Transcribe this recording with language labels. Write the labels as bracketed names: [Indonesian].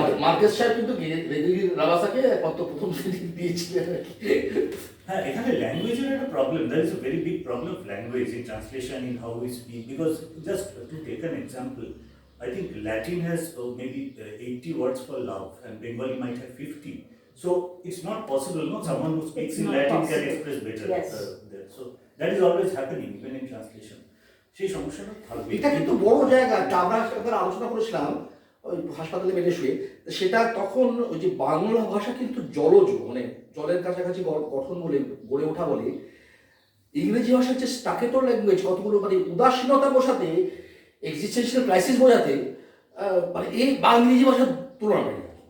[Bangla] Marquez সাহেব কিন্তু রাবাসাকে প্রথম দিয়েছিলেন। হ্যাঁ, এখানে ল্যাঙ্গুয়েজের একটা problem, [English] There is a very big problem of language in translation, in how we speak, because just to take an example, I think Latin has maybe 80 words for love and Bengali might have 50. So it's not possible, no? Someone who speaks in Latin can express better there. So that is always happening even in translation. [Bangla] সেই সমস্যাটা থাকবে। এটা কিন্তু বড় জায়গা, আমরা একবার আলোচনা করেছিলাম ওই হাসপাতালে বেডে শুয়ে, সেটা তখন ওই যে বাংলা ভাষা কিন্তু জলজ, মানে জলের কাছাকাছি গঠন বলে গড়ে ওঠা বলে, ইংরেজি ভাষার যে স্টাকেটো ল্যাঙ্গুয়েজ, কতগুলো মানে উদাসীনতা বোঝাতে, এক্সিস্টেন্সিয়াল ক্রাইসিস বোঝাতে, মানে এই ইংরেজি ভাষার তুলনা নেই।